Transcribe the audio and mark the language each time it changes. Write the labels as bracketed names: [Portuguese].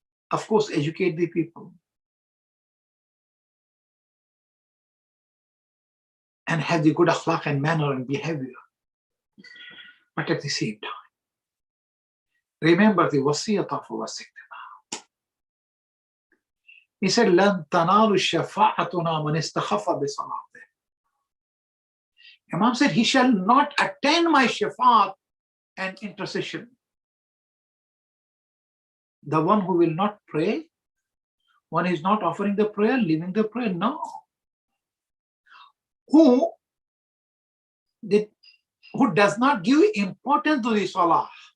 [English] Of course, educate the people. And have the good akhlaq and manner and behavior. But at the same time, remember the wasiyat of our Sadiq. He said, [Arabic] لَن تَنَالُ الشَّفَاعَتُنَا مَنِ اسْتَخَفَّ بِصَلَاتِهِ. [English] Imam said, he shall not attend my shafaat and intercession. The one who will not pray, one is not offering the prayer, leaving the prayer, no. Who does not give importance to the salah.